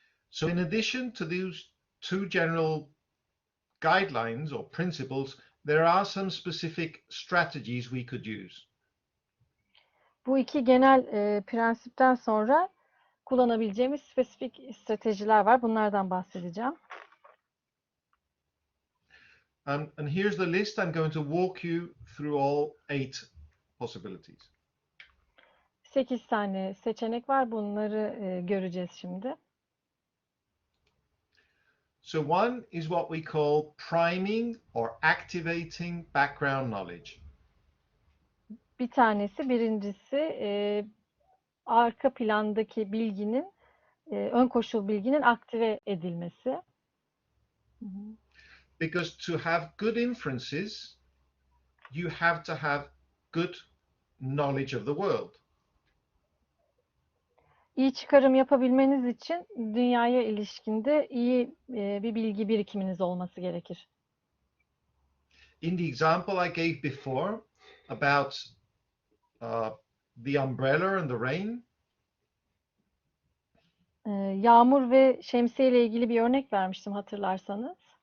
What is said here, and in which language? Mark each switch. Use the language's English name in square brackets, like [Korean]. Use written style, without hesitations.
[English] So in addition to these two general guidelines or principles, there are some specific strategies we could use. [Turkish] Bu iki genel prensipten sonra kullanabileceğimiz spesifik stratejiler var. Bunlardan bahsedeceğim. [English] And here's the list. I'm going to walk you through all 8 possibilities. [Turkish] 8 tane seçenek var. Bunları göreceğiz şimdi. [English] So one is what we call priming or activating background knowledge. [Turkish] Bir tanesi, birincisi arka plandaki bilginin, ön koşul bilginin aktive edilmesi. [English] Because to have good inferences, you have to have good knowledge of the world. [Turkish] İyi çıkarım yapabilmeniz için dünyaya ilişkinde iyi bir bilgi birikiminiz olması gerekir. [English] In the example I gave before about the umbrella and the rain, [Turkish] Yağmur ve şemsiye ile ilgili bir örnek vermiştim hatırlarsanız.